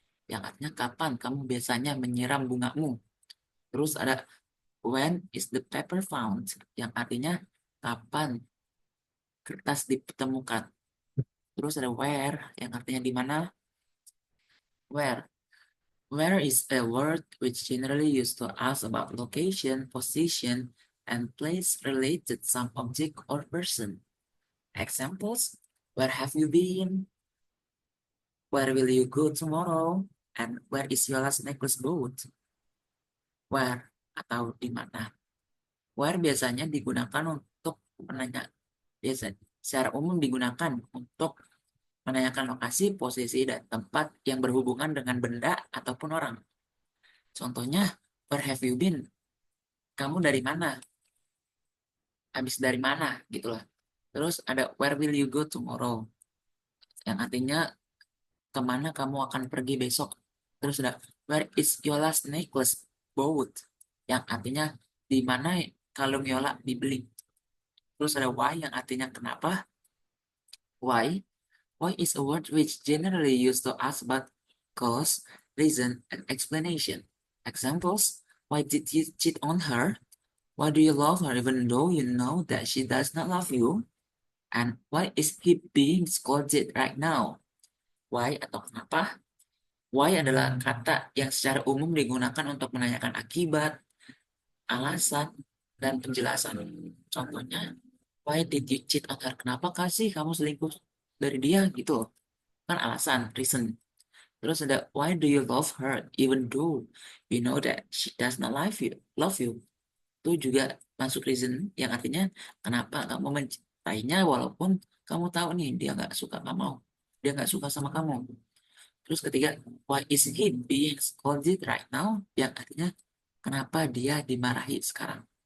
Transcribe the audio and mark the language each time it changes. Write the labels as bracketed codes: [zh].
[id] Yang artinya kapan kamu biasanya menyiram bungamu? Terus ada, when is the paper found? Yang artinya kapan kertas ditemukan? Terus ada where, yang artinya di mana. [en] Where. Where is a word which generally used to ask about location, position, and place related some object or person. Examples, where have you been? Where will you go tomorrow? And where is your last necklace bought? [id] Where atau di mana. Where biasanya digunakan untuk secara umum digunakan untuk menanyakan lokasi, posisi, dan tempat yang berhubungan dengan benda ataupun orang. Contohnya, where have you been? Kamu dari mana? Habis dari mana? Gitulah. Terus ada where will you go tomorrow? Yang artinya kemana kamu akan pergi besok. Terus ada where is your last necklace bought? Yang artinya di mana kalung Yola dibeli. Terus ada why yang artinya kenapa. [en] Why? Why is a word which generally used to ask about cause, reason, and explanation. Examples, why did you cheat on her? Why do you love her even though you know that she does not love you? And why is he being scolded right now? [id] Why atau kenapa? Why adalah kata yang secara umum digunakan untuk menanyakan akibat, alasan, dan penjelasan. Contohnya, why did you cheat on her? Kenapa kasih kamu selingkuh dari dia gitu? Kan alasan, reason. [en] Terus ada why do you love her even though you know that she does not love you. [id] Itu juga masuk reason yang artinya kenapa kamu mencintainya walaupun kamu tahu nih dia nggak suka kamu, dia nggak suka sama kamu. Terus ketiga, why is he being scolded right now? Yang artinya kenapa dia dimarahi sekarang.